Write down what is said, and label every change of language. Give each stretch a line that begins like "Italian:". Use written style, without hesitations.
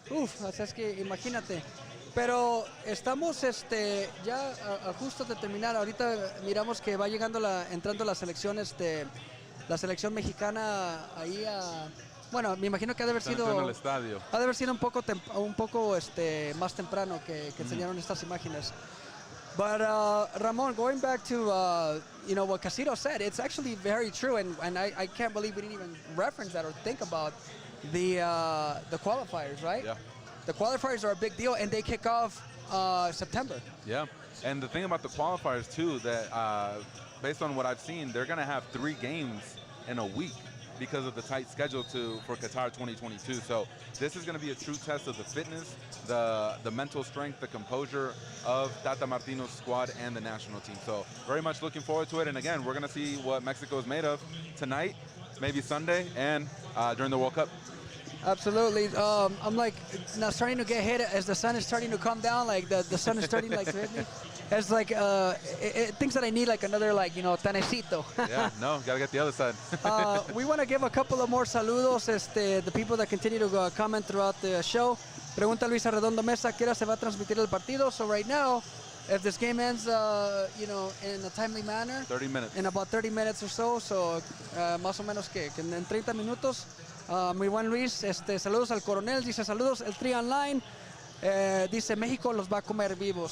Spanish: O sea, es que imagínate. Pero estamos ya a justo de terminar. Ahorita miramos que va entrando la selección la selección mexicana ahí bueno, me imagino que ha de haber sido en el estadio. Ha de haber sido un poco más temprano que enseñaron estas imágenes.
English: But Ramon, going back to what Casiro said, it's actually very true, and I can't believe we didn't even reference that or think about the qualifiers, right? Yeah. The qualifiers are a big deal, and they kick off September. Yeah, and the thing about the qualifiers too, that based on what I've seen, they're going to have 3 games in a week because of the tight schedule for Qatar 2022. So this is going to be a true test of the fitness, the mental strength, the composure of Tata Martino's squad and the national team. So very much looking forward to it. And again, we're going to see what Mexico is made of tonight, maybe Sunday, and during the World Cup. Absolutely. I'm like now starting to get hit as the sun is starting to come down. Like the sun is starting like to hit me. It's like it thinks that I need like another tanecito. Yeah, no, gotta get the other side. We want to give a couple of more saludos. The people that continue to comment throughout the show.
Spanish: Pregunta Luis Arredondo Mesa, ¿qué hora se va a transmitir el partido?
English: So right now, if this game ends, in a timely manner, 30 minutes.
Spanish: In about 30 minutes or so, más o menos que en 30 minutos. Muy buen Luis, saludos al coronel, dice saludos, eltrieng online, dice México los va a comer vivos.